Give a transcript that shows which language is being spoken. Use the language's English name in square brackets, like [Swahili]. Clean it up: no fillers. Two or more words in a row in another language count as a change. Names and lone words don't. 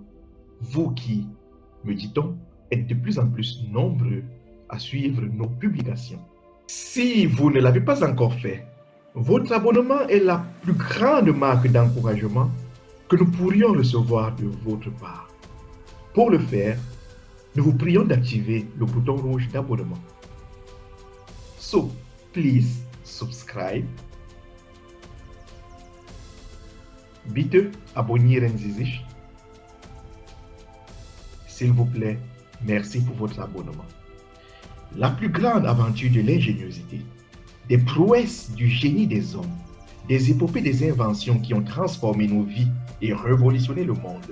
[French] Vous qui, me dit-on, êtes de plus en plus nombreux à suivre nos publications. Si vous ne l'avez pas encore fait, votre abonnement est la plus grande marque d'encouragement que nous pourrions recevoir de votre part. Pour le faire, nous vous prions d'activer le bouton rouge d'abonnement. [English] So, please subscribe. [German] Bitte abonnieren Sie sich. [French] S'il vous plaît, merci pour votre abonnement. La plus grande aventure de l'ingéniosité, des prouesses du génie des hommes, des épopées des inventions qui ont transformé nos vies et révolutionné le monde.